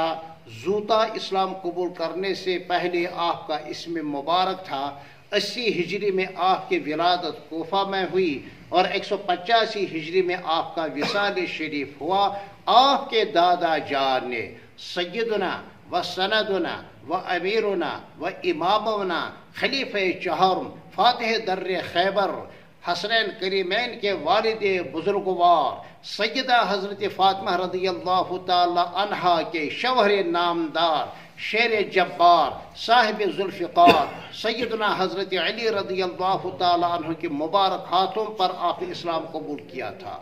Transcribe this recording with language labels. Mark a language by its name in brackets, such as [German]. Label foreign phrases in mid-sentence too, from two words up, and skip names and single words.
[Urdu] زوتا اسلام قبول کرنے سے پہلے آپ کا اسم مبارک تھا. 80 ہجری میں آپ کی ولادت کوفہ میں ہوئی اور 185 ہجری میں آپ کا وصال شریف ہوا. آپ کے دادا جان نے سیدنا و سندنا و امیرنا و امامنا خلیفہ چہارم فاتح در خیبر حسنین کریمین کے والد بزرگوار سیدہ حضرت فاطمہ رضی اللہ تعالی عنہا کے شوہر نامدار شیر جبار صاحب ذوالفقار سیدنا حضرت علی رضی اللہ تعالی عنہ کے مبارک ہاتھوں پر آپ نے اسلام قبول کیا تھا.